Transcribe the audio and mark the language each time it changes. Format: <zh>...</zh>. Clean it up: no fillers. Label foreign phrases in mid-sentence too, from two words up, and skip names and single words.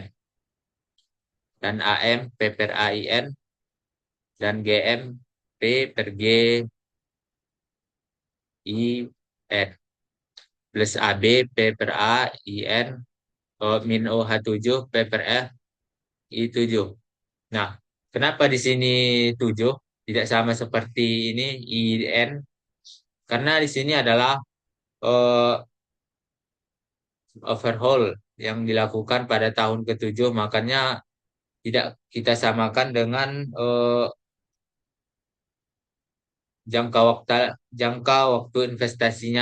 <id>Dan AM, P per A, IN. Dan GM, P per G, I, N. Plus AB, P per A, IN. Min OH7, P per F, I7. Nah, kenapa di sini 7? Tidak sama seperti ini, IN. Karena di sini adalah eh, overhaul yang dilakukan pada tahun ketujuh. Makanya tidak kita samakan dengan jangka waktu investasinya.</id>